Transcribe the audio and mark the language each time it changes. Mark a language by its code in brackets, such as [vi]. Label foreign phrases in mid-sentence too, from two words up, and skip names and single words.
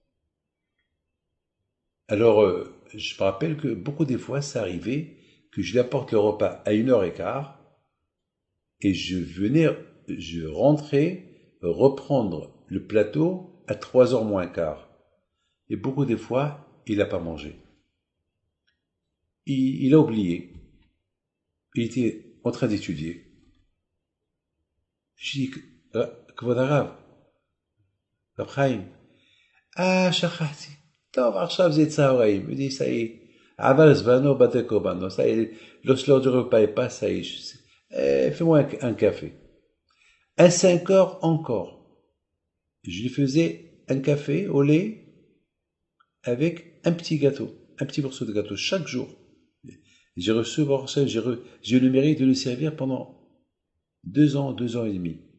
[fr] Alors, je me rappelle que beaucoup des fois, ça arrivait que je lui apporte le repas à 1h15 et je rentrais reprendre le plateau à 3h moins quart. Et beaucoup des fois, il n'a pas mangé. Il a oublié. Il était en train d'étudier. Je dis, [he] כבוד הרב, רב חיים, שכחתי, טוב, עכשיו זה צהריים, [fr] il dit, ça y est, [he] עבר זמנו בתי קורבנו, [fr] ça y est, l'heure du repas est pas, ça y est, fais-moi un café. À 5 heures encore, je lui faisais un café au lait avec un petit gâteau, un petit morceau de gâteau chaque jour. J'ai reçu, j'ai eu le mérite de le servir pendant 2 ans, 2 ans et demi.